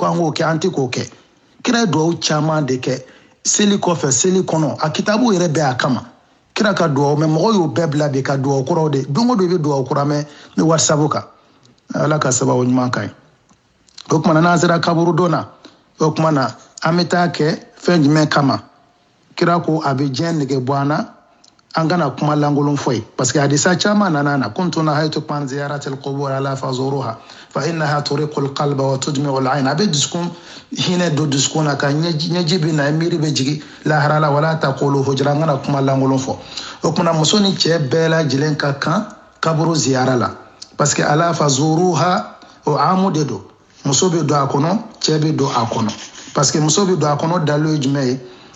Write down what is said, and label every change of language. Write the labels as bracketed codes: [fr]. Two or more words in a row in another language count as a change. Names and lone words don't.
[bm] an k'o kɛ an tɛ k'o kɛ kira ye duwawu caman de kɛ seli kɔfɛ seli kɔnɔ a kitabu yɛrɛ bɛɛ a kama kira ka duwawu mais mɔgɔw y'o bɛɛ bila bi ka duwawu kuraw de don o don i bɛ duwawu kura mɛn ni whatsapp kan ala ka sababu ɲuman kan ye o tuma na n'an sera kaburu don na o tuma na an bɛ taa kɛ fɛn jumɛn kama kira ko a bɛ diɲɛ nege bɔ an na an kana kuma lankolon fɔ ye [fr] parce que [bm] hadisa caman nana na [ar] كنت نهيتكم عن زيارة القبور ألا فزوروها فإنها ترق القلب وتدمع العين [bm] a bɛ dusukun hinɛ don dusukun na ka ɲɛji bɛ na miiri bɛ jigin lahara la [ar] ولا تقولوا هجرا [bm] an kana kuma lankolon fɔ o kumana muso ni cɛ bɛɛ lajɛlen ka kan kaburu ziyara la [fr] parce que [ar] ألا فزوروها [bm] o amu de don muso bɛ don a kɔnɔ cɛ bɛ don a kɔnɔ [fr] parce que [bm] muso bɛ don a kɔnɔ dalo ye jumɛn ye